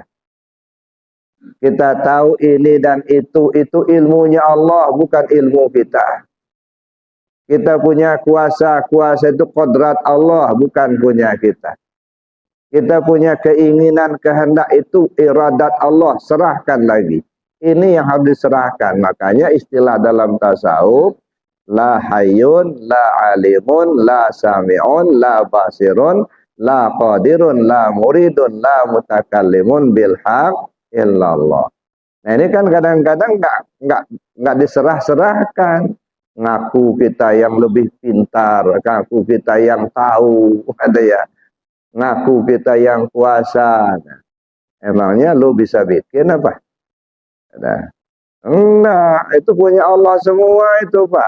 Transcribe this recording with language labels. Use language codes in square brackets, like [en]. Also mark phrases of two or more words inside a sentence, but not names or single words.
[id] Kita tahu ini dan itu ilmunya Allah, bukan ilmu kita. Kita punya kuasa. Kuasa itu kodrat Allah, bukan punya kita. Kita punya keinginan, kehendak itu iradat Allah. Serahkan lagi. Ini yang harus diserahkan. Makanya istilah dalam tasawuf, [ar] لا حي، لا عليم، لا سميع، لا بصير، لا قادر، لا مريد، لا متكلم بالحق إلا الله. [id] Nah ini kan kadang-kadang nggak diserah-serahkan. Ngaku kita yang lebih pintar, ngaku kita yang tahu, ada ya. Ngaku kita yang kuasa. Nah, emangnya lu bisa bikin apa? Nah, enggak, itu punya Allah semua itu, Pak.